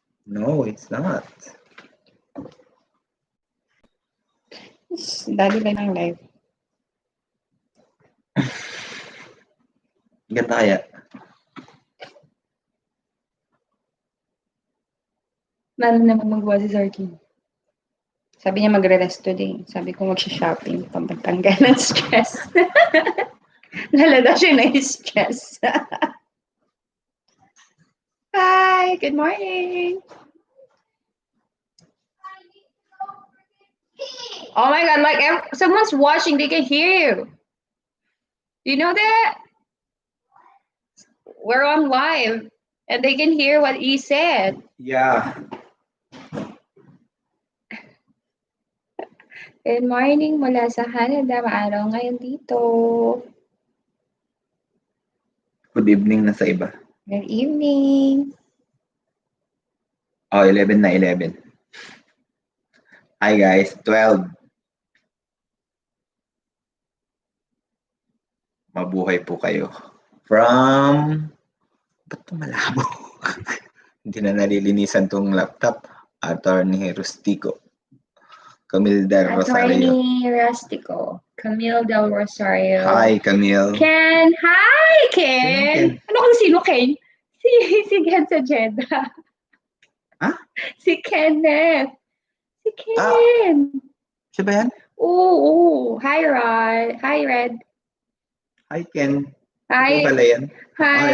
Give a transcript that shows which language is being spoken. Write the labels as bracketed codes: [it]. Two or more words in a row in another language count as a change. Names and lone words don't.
[en] No, it's not. [tl] Dali lang ng live. Ganda kaya. Lalo naman magawa si Zarky. Sabi niya magre-rest today. Sabi ko mag-shopping pampatanggal ng stress. Lalo daw siya na-stress. [en] Hi, good morning. Oh my God, like someone's watching, they can hear you. Do you know that? We're on live and they can hear what he said. Yeah. Good morning [tl] mula sa Canada. Maaraw ngayon dito. [en] Good evening [tl] na sa iba. [en] Good evening. Oh, 11 na 11. Hi guys, 12. [tl] Mabuhay po kayo. From... Ba't ito malabo? Hindi na nalilinisan tong laptop. Attorney Rustico. Camille Del Rosario. Attorney Rustico. Camille Del Rosario. [en] Hi, Camille. Ken. Hi, Ken. [tl] Ano kung sino Ken? Si Ken sa Jeddah. Ha? Si Kenneth. Si Ken. Siya ba yan? Oo. Hi, Rod. Hi, Red. [en] Hi, Ken. Hi. [tl] Ito pala yan. [en] Hi,